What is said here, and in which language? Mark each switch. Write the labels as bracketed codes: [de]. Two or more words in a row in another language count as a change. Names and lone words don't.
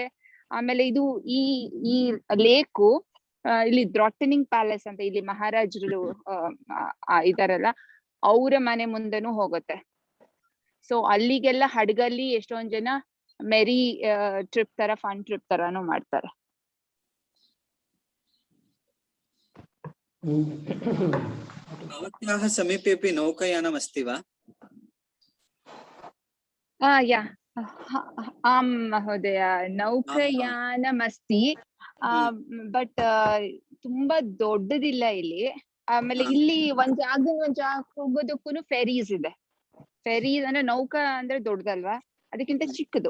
[kn] ಆಮೇಲೆ ಇದು ಈ ಲೇಕು ಇಲ್ಲಿ ಡ್ರಾಟನಿಂಗ್ ಪ್ಯಾಲೇಸ್ ಅಂತ ಇಲ್ಲಿ ಮಹಾರಾಜರು ಇದಾರಲ್ಲ ಅವರ ಮನೆ ಮುಂದೆನೂ ಹೋಗುತ್ತೆ. ಸೊ ಅಲ್ಲಿಗೆಲ್ಲ ಹಡಗಲ್ಲಿ ಎಷ್ಟೊಂದ್ ಜನ [en] merry trip [kn] ತರ [en] fun trip [kn] ತರಾನು ಮಾಡ್ತಾರೆ. [sa] भवत्याः समीपेपि नौकायानम् अस्ति वा? ಯಾ ಆಂ ಮಹೋದಯ, ನೌಕಾಯಾನಮಸ್ತಿ. [kn] ಬಟ್ ತುಂಬಾ ದೊಡ್ಡದಿಲ್ಲ ಇಲ್ಲಿ. ಆಮೇಲೆ ಇಲ್ಲಿ ಒಂದ್ ಜಾಗ ಹೋಗೋದಕ್ಕೂ ಫೆರೀಸ್ ಇದೆ. ಫೆರೀಸ್ ಅಂದ್ರೆ ನೌಕಾ ಅಂದ್ರೆ ದೊಡ್ಡದಲ್ವಾ, ಅದಕ್ಕಿಂತ ಚಿಕ್ಕದು.